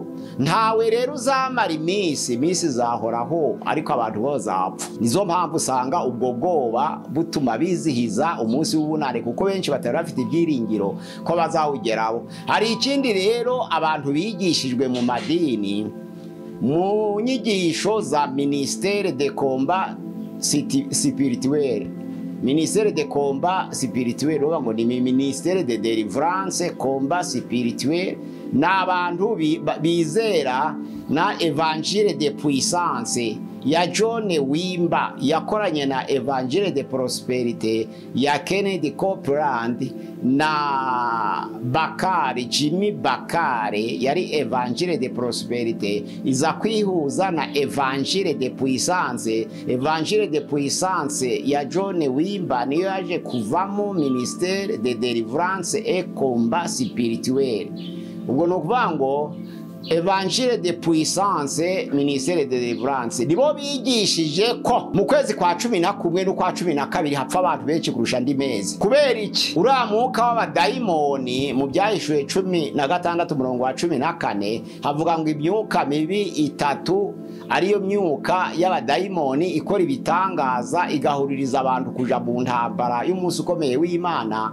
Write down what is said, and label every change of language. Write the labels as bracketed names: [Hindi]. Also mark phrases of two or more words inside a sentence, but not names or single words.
[Kinyarwanda] Ntawe rero uzamara iminsi zahoraho ariko abantu bazapfa. Nizo mpamvu usanga ubwo bwoba butuma bizihiza umunsi w'ubunane kuko benshi batari bafite ibyiringiro ko bazawugeraho. Hari ikindi rero abantu bigishijwe mu madini, mu nyigisho za [French] ministère de combat spirituel. Ministère de combat spirituel [Kinyarwanda] ngo ni [French] ministère de délivrance combat spirituel, [Kinyarwanda] n'abantu bizera na [French] evangile de puissance [Kinyarwanda] ya John Wimba yakoranye na [French] evangile de prosperité [Kinyarwanda] ya Kennedy Copeland na Bakari Jimmy Bakari yari [French] evangile de prosperité [Kinyarwanda] iza kwihuza na [French] evangile de puissance. Evangile de puissance [Kinyarwanda] ya John Wimba niyo yaje kuvamo [French] ministère de délivrance et combat spirituel. [Kinyarwanda] Ubwo no kuvuga ngo [French] Evangile de puissance ministère de délivrance [Kinyarwanda] nibo bigishije ko mu kwezi kwa 11 n'ukwa 12 hapfa abantu benshi kurusha andi mezi. Kubera iki? Uramuka w'abadayimoni mu byahishuye 16:14 havuga ngo imyuka mibi itatu ariyo myuka y'abadayimoni ikora ibitangaza igahuririza abantu kuja mu ntambara y'umunsi ukomeye w'Imana.